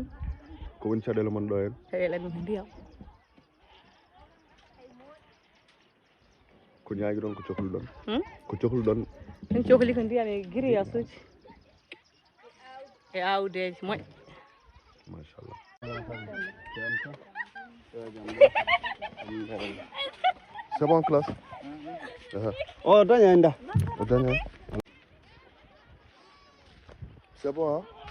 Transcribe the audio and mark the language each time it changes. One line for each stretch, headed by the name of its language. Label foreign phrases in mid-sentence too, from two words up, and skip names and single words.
Fula: ko woni caɗele mon ɗo hen caɗele amen ko ndiyam ko ñaagui ɗon ko cohluɗon ko cohluɗon min cohli ko ndiyam e grillage uji e awdeji moƴƴe
French: machallah c'est bon classe
Fula: o daña nda
French: o daña c'est bon hein